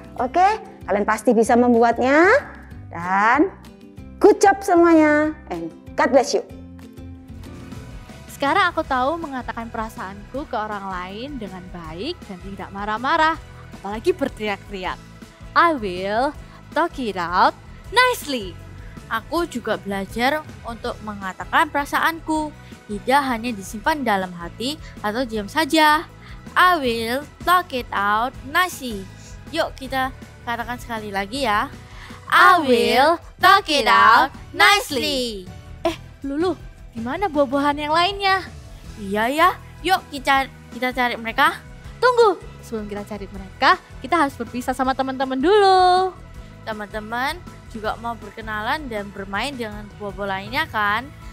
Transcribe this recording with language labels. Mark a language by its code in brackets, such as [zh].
[id] Oke, kalian pasti bisa membuatnya. [en] Dan good job semuanya. And God bless you. [id] Sekarang aku tahu mengatakan perasaanku ke orang lain dengan baik dan tidak marah-marah, apalagi berteriak-teriak. [en] I will talk it out nicely. [id] Aku juga belajar untuk mengatakan perasaanku, tidak hanya disimpan dalam hati atau diam saja. [en] I will talk it out nicely. [id] Yuk kita katakan sekali lagi ya. [en] I will talk it out nicely. [id] Lulu, gimana buah-buahan yang lainnya? Iya ya, yuk kita cari mereka. Tunggu, sebelum kita cari mereka, kita harus berpisah sama teman-teman dulu. Teman-teman juga mau berkenalan dan bermain dengan buah-buah lainnya kan?